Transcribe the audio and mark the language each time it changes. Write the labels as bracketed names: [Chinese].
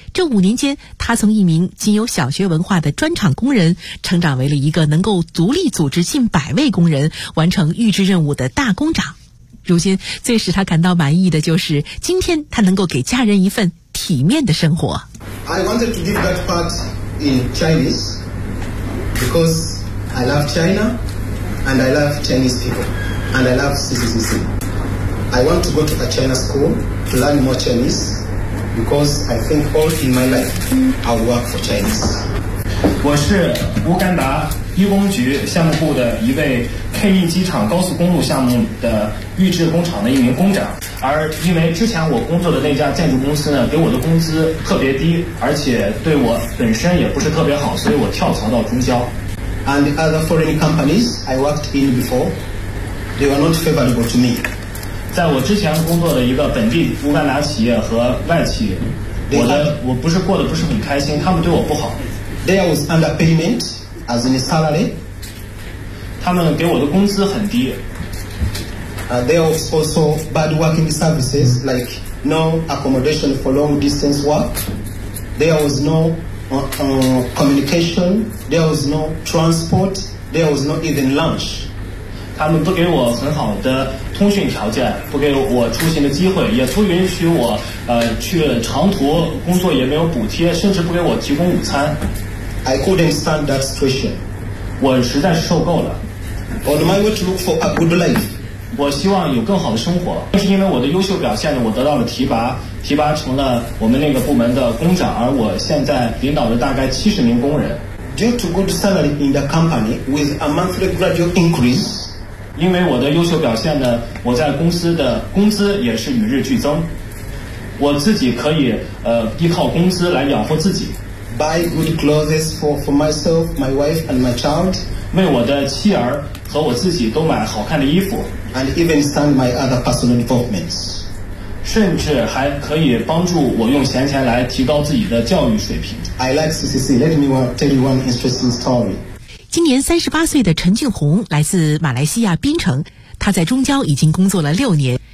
[Chinese] 这五年间，他从一名仅有小学文化的砖厂工人，成长为了一个能够独立组织近百位工人，完成预制任务的大工长。如今最使他感到满意的就是，今天他能够给家人一份体面的生活。 [English] I wanted to give that part in Chinese because I love China and I love Chinese people and I love CCCC. I want to go to a China school to learn more Chinese because I think all in my life I'll work for Chinese. [Chinese] 我是乌干达一工局项目部的一位 K1 机场高速公路项目的预制工厂的一名工长，而因为之前我工作的那家建筑公司呢，给我的工资特别低，而且对我本身也不是特别好，所以我跳槽到中交。 [English] And the other foreign companies I worked in before, they were not favorable to me. [Chinese] 在我之前工作的一个本地乌干达企业和外企，我不是过得不是很开心，他们对我不好。 [English] They was underpayment. As in salary, [Chinese] 他们给我的工资很低。 [English] There are also bad working services like no accommodation for long distance work. There was no communication. There was no transport. There was not even lunch. [Chinese] 他们不给我很好的通讯条件，不给我出行的机会，也不允许我去长途工作，也没有补贴，甚至不给我提供午餐。 [English] I couldn't stand that situation. [Chinese] 我实在受够了。 [English] On my way to look for a good life. [Chinese] 我希望有更好的生活。正是因为我的优秀表现，我得到了提拔，提拔成了我们那个部门的工长，而我现在领导了大概70名工人。 [English] Due to good salary in the company with a monthly gradual increase. [Chinese] 因为我的优秀表现呢，我在公司的工资也是与日俱增。我自己可以依靠工资来养活自己。 [English] Buy good clothes for myself, my wife, and my child. [Chinese] 为我的妻儿和我自己都买好看的衣服。 [English] And even send my other personal developments. [Chinese] 甚至还可以帮助我用闲钱来提高自己的教育水平。 [English] I like CCC. Let me tell you one interesting story. [Chinese] 今年38岁的陈俊宏来自马来西亚槟城，他在中交已经工作了6年。